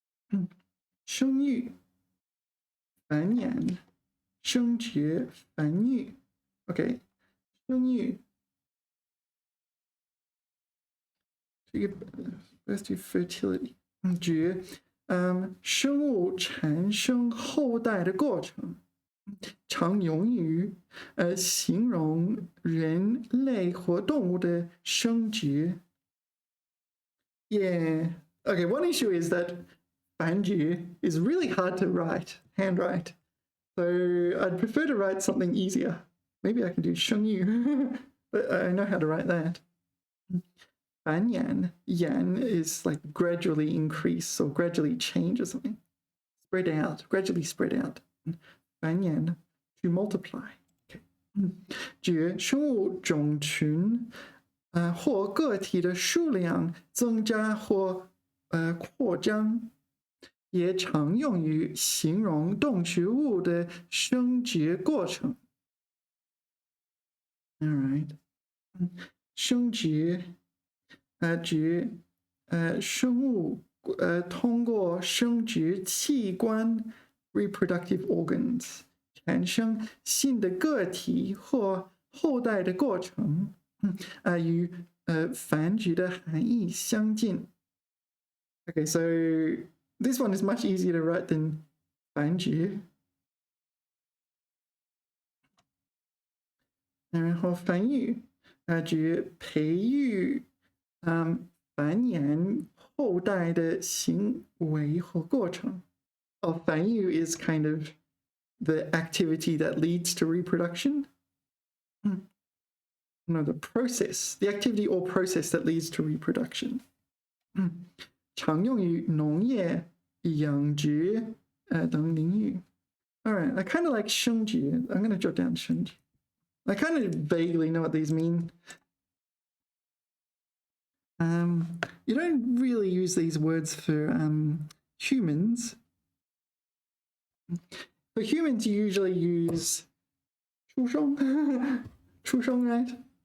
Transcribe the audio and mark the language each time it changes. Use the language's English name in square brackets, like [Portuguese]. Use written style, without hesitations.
[Chinese] Mm. 生育, 繁衍, 升级, 繁育. [English] Okay, 生育. To give birth to fertility. [Chinese] 觉, 生物产生后代的过程，常用于形容人类或动物的生殖。 [English] Yeah. Okay, one issue is that 繁殖 is really hard to write, handwrite. So I'd prefer to write something easier. Maybe I can do 生育, but I know how to write that. 繁衍, yan is like gradually increase or gradually change or something. Spread out, gradually spread out. 繁衍, to multiply. Okay. [Chinese] 觉, 生物种群或个体的数量增加或扩张，也常用于形容动植物的生殖过程。 [English] All right. [Chinese] 生殖指生物通过生殖器官 [English] reproductive organs [Chinese] 产生新的个体或后代的过程，与繁殖的含义相近。 [English] Okay, so this one is much easier to write than 繁殖。 [Chinese] 然后繁育指培育繁衍后代的行为和过程。 [English] 繁育 is kind of the activity that leads to reproduction. No, the process, the activity or process that leads to reproduction. [Chinese] 常用于农业、养殖等领域。 [English] All right, I kind of like 生殖. I'm going to jot down 生殖. I kind of vaguely know what these mean. You don't really use these words for humans. For humans, you usually use 出生, 出生, right?